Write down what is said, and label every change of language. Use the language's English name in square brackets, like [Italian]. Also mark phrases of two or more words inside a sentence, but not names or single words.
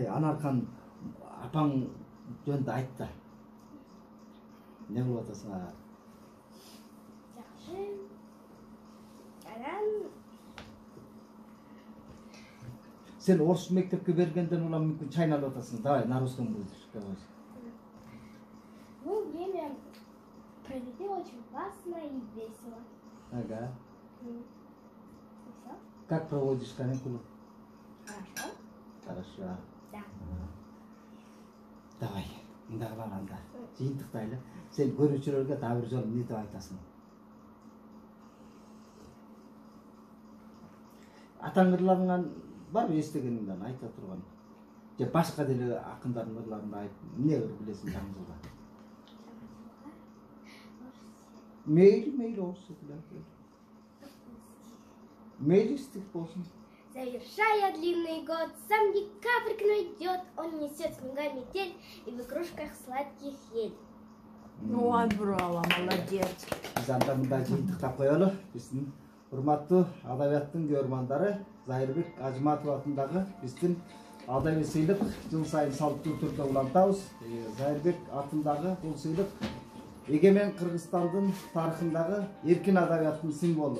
[Kyrgyz] Анаркан апаң жөнүндө айтты. Не кылып атасың? Жакшы. Анан Сен орус мектепке бергенден улам мүмкүн чайналып атасың. [Russian] Давай на русском будешь. Ну, время проведи очень классно и весело. Ага. И всё. Как проводишь каникулы? Хорошо? Хорошо. Да. Давай, [Kyrgyz] мындай кылганда. Жыйынтыктайлы. Сен көрүүчүлөргө дагы бир жолу эмне деп айтасың? Атаң ырларыңан бар эстегениңден айта турган. Же башка деле акындардын ырларын айтып, эмне ыр билесиң жаңы жылга? Мейли орус сөйлөп. Мейли стих болсун. [Russian] Завершая длинный год, сам декабрь к нам идет, он несет снега метель и в игрушках сладких ель. Ой, браво, молодец. [Kyrgyz] Биз анда мындай жыйынтыктап коелу. Биздин урматтуу адабияттын көрөрмандары Зайырбек Ажыматов атындагы биздин Адайбек сыйлык жыл сайын салттуу түрдө улантабыз. Зайырбек атындагы бул сыйлык эгемен Кыргызстандын тарыхындагы эркин адабияттын символу.